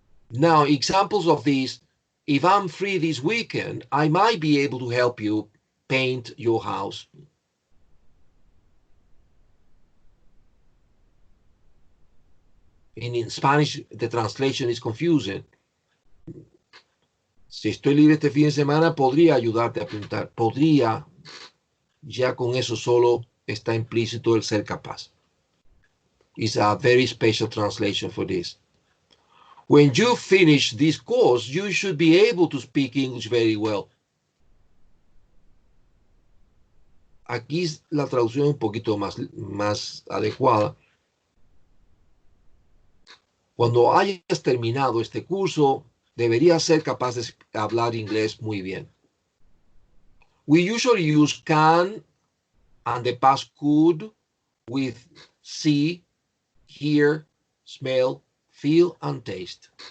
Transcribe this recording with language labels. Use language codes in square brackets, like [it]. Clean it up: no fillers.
[en] Now, examples of this, if I'm free this weekend, I might be able to help you paint your house. In Spanish, the translation is confusing. [es] Si estoy libre este fin de semana, podría ayudarte a pintar. Podría, ya con eso solo está implícito el ser capaz. [en] It's a very special translation for this. When you finish this course, you should be able to speak English very well. [es] Aquí la traducción es un poquito más adecuada. Cuando hayas terminado este curso, deberías ser capaz de hablar inglés muy bien. [en] We usually use can and the past could with see, hear, smell, feel, and taste.